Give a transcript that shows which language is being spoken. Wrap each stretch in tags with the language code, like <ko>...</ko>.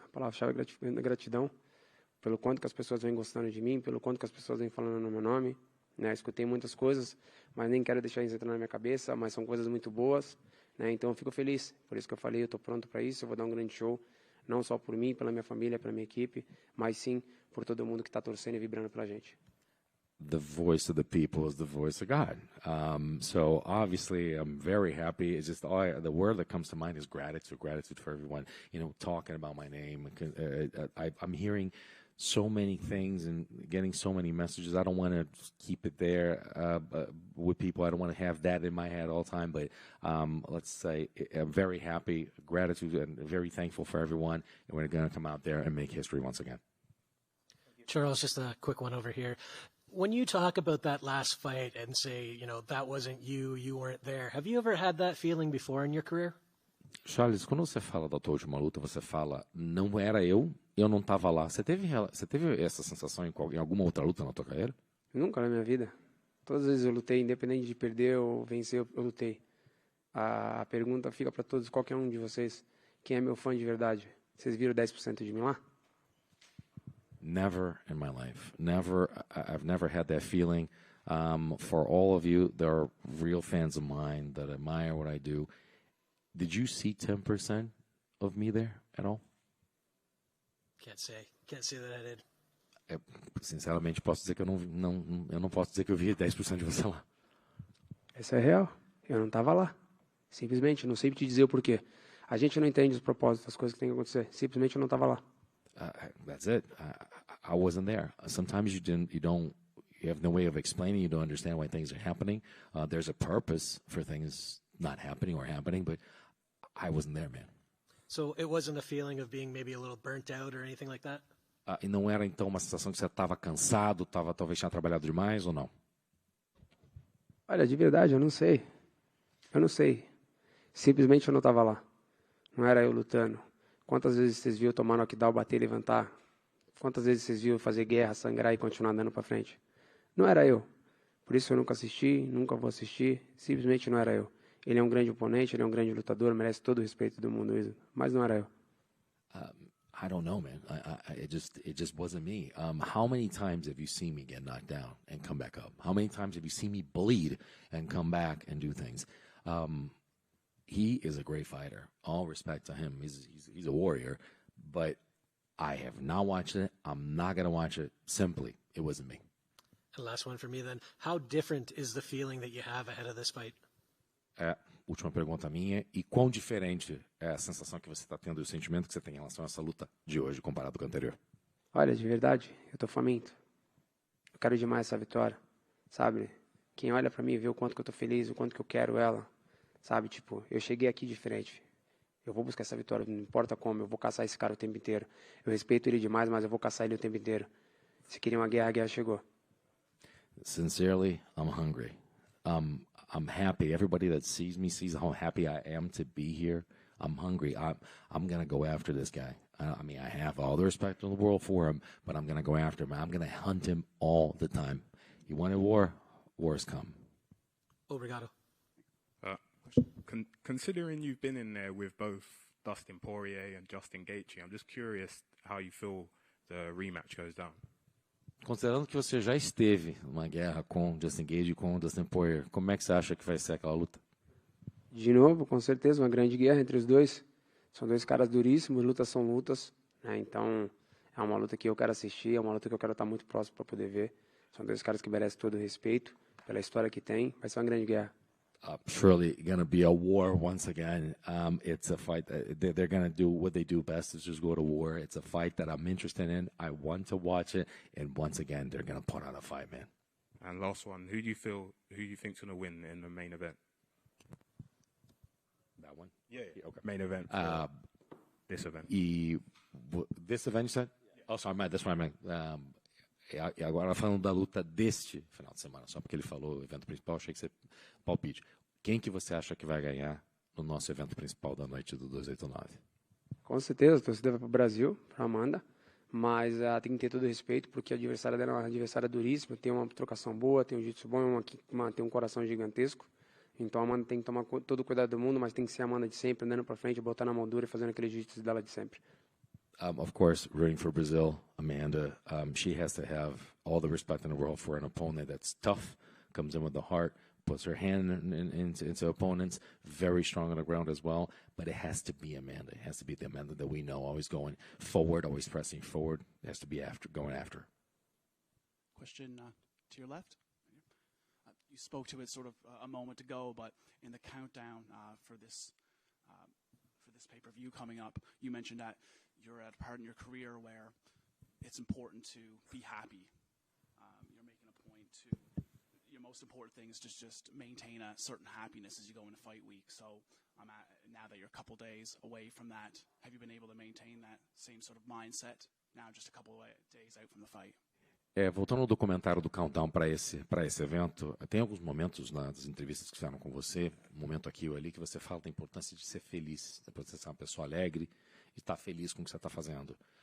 <pt>A palavra-chave é gratidão. Pelo quanto que as pessoas vêm gostando de mim, pelo quanto que as pessoas vêm falando no meu nome. Né? Escutei muitas coisas, mas nem quero deixar isso entrar na minha cabeça, mas são coisas muito boas. Né? Então eu fico feliz. Por isso que eu falei, eu estou pronto para isso, eu vou dar um grande show. Não só por mim, pela minha família, pela minha equipe, mas sim por todo mundo que está torcendo e vibrando pela gente.</pt> <en>The voice of the people is the voice of God. So obviously, I'm very happy. It's just the word that comes to mind is gratitude. Gratitude for everyone, talking about my name. I'm hearing so many things and getting so many messages. I don't want to keep it there with people. I don't want to have that in my head all the time. But let's say I'm very happy, gratitude, and very thankful for everyone. And we're going to come out there and make history once again. Charles, just a quick one over here. When you talk about that last fight and say, that wasn't you, you weren't there, have you ever had that feeling before in your career?</en> <pt>Charles, quando você fala da tua última luta, você fala, não era eu não estava lá. Você teve essa sensação em alguma outra luta na tua carreira? Nunca na minha vida. Todas as vezes eu lutei, independente de perder ou vencer, eu lutei. A pergunta fica para todos, qualquer um de vocês, quem é meu fã de verdade? Vocês viram 10% de mim lá?</pt> <en>Never in my life. Never. I've never had that feeling. For all of you, there are real fans of mine that admire what I do. Did you see 10% of me there at all? Can't say that I did.</en> <pt>Sinceramente, posso dizer que eu não posso dizer que eu vi 10% de você lá. Essa é real. Eu não estava lá. Simplesmente, não sei te dizer o porquê. A gente não entende os propósitos, as coisas que tem que acontecer. Simplesmente eu não estava lá.</pt> <en>That's it. I wasn't there. Sometimes you have no way of explaining. You don't understand why things are happening. There's a purpose for things not happening or happening, but I wasn't there, man. So it wasn't a feeling of being maybe a little burnt out or anything like that?</en> <pt>E não era então uma sensação que você estava cansado, talvez tinha trabalhado demais ou não? Olha, de verdade, eu não sei. Eu não sei. Simplesmente eu não estava lá. Não era eu lutando. Quantas vezes vocês viram tomar knockdown, bater e levantar? Quantas vezes vocês viram fazer guerra, sangrar e continuar andando para frente? Não era eu. Por isso eu nunca assisti, nunca vou assistir. Simplesmente não era eu. Ele é um grande oponente, ele é um grande lutador, merece todo o respeito do mundo, mas não era eu.</pt> <en>I don't know, man. It just wasn't me. How many times have you seen me get knocked down and come back up? How many times have you seen me bleed and come back and do things? He is a great fighter. All respect to him. He's a warrior. But I have not watched it. I'm not going to watch it. Simply, it wasn't me. And last one for me then. How different is the feeling that you have ahead of this fight?</en> <pt>Última pergunta minha. E quão diferente é a sensação que você está tendo e o sentimento que você tem em relação a essa luta de hoje comparado com a anterior? Olha, de verdade, eu tô faminto. Eu quero demais essa vitória, sabe? Quem olha pra mim vê o quanto que eu tô feliz, o quanto que eu quero ela, sabe? Tipo, eu cheguei aqui diferente. Eu vou buscar essa vitória, não importa como, eu vou caçar esse cara o tempo inteiro. Eu respeito ele demais, mas eu vou caçar ele o tempo inteiro. Se queria uma guerra, a guerra chegou.</pt> <en>Sincerely, I'm hungry. I'm happy. Everybody that sees me sees how happy I am to be here. I'm hungry. I'm going to go after this guy. I mean, I have all the respect in the world for him, but I'm going to go after him. I'm going to hunt him all the time. He wanted war. Wars come.</en> <pt>Obrigado.</pt> <en>Considering you've been in there with both Dustin Poirier and Justin Gaethje, I'm just curious how you feel the rematch goes down.</en> <pt>Considerando que você já esteve numa guerra com Justin Gaethje e com Dustin Poirier, como é que você acha que vai ser aquela luta? De novo, com certeza, uma grande guerra entre os dois. São dois caras duríssimos, lutas são lutas, né? Então, é uma luta que eu quero assistir, é uma luta que eu quero estar muito próximo para poder ver. São dois caras que merecem todo o respeito pela história que tem. Vai ser uma grande guerra.</pt> <en>Surely going to be a war once again. It's a fight that they're going to do what they do best is just go to war. It's a fight that I'm interested in. I want to watch it, and once again, they're going to put on a fight, man. And last one, who do you think's going to win in the main event? That one? Yeah. Okay. Main event. This event. This event, you said? Yeah. Oh, sorry, that's what I meant.</en> <pt>E agora falando da luta deste final de semana, só porque ele falou o evento principal, achei que você palpite. Quem que você acha que vai ganhar no nosso evento principal da noite do 289? Com certeza, a torcida vai para o Brasil, para Amanda, mas tem que ter todo o respeito, porque a adversária dela é uma adversária duríssima, tem uma trocação boa, tem um jiu-jitsu bom, tem um coração gigantesco. Então a Amanda tem que tomar todo o cuidado do mundo, mas tem que ser a Amanda de sempre, andando para frente, botar na moldura e fazendo aquele jiu-jitsu dela de sempre.</pt> <en>Of course, rooting for Brazil, Amanda. She has to have all the respect in the world for an opponent that's tough, comes in with the heart, puts her hand into opponents, very strong on the ground as well. But it has to be Amanda. It has to be the Amanda that we know, always going forward, always pressing forward. It has to be going after. Question to your left. You spoke to it sort of a moment ago, but in the countdown for this pay-per-view coming up, you mentioned that you're at a part in your career where it's important to be happy. You're making a point to your most important thing is just maintain a certain happiness as you go into fight week. So now that you're a couple days away from that, have you been able to maintain that same sort of mindset now just a couple of days out from the fight?</en> <pt>Voltando ao documentário do Countdown para esse evento, tem alguns momentos nas entrevistas que fizeram com você, um momento aqui ou ali, que você fala da importância de ser feliz, da importância de ser uma pessoa alegre e estar feliz com o que você está fazendo.</pt>